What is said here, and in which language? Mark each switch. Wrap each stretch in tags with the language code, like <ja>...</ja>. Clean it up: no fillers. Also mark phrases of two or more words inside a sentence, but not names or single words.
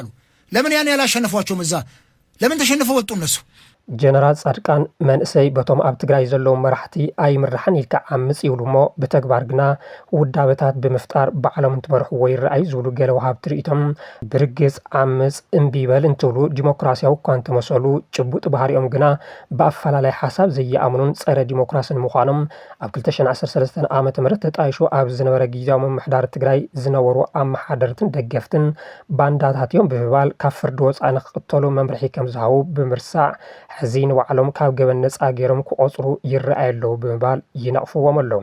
<am>ለምን ያን ያላሸነፏቸውም? እዛ ለምን ተሸንፈው ወጡ እነሱ?</am> <ti>ጀነራል ጻድቃን መንእሰይ በቶም ኣብ ትግራይ ዘለዉ መራሕቲ ኣይምራሕን ኢልካ ዓምፅ ይብሉ እሞ ብተግባር ግና ውዳበታት ብምፍጣር ባዕሎም እንትመርሕዎ ይረኣዩ ዝብሉ ገለ ወሃብቲ ርእቶም ብርግጽ ዓምፅ እምቢበል እንትብሉ ዲሞክራሲያዊ እኳ እንተመሰሉ ጭቡጥ ባህሪኦም ግና ብኣፈላላይ ሓሳብ ዘይኣምኑን ጸረ ዲሞክራስን ምዃኖም ኣብ 2013 ዓ ም ተጣይሹ ኣብ ዝነበረ ጊዜያዊ ምምሕዳር ትግራይ ዝነበሩ ኣመሓደርትን ደገፍትን ባንዳታት እዮም ብምባል ካብ ፍርዲ ወፃኢ ንኽቕተሉ መምርሒ ከም ዝሃቡ ብምርሳዕ ሕዚ ንባዕሎም ካብ ገበን ነፃ ገይሮም ክቆፅሩ ይረኣዩ ኣለዉ ብምባል ይነቕፍዎም ኣለዉ።</ti>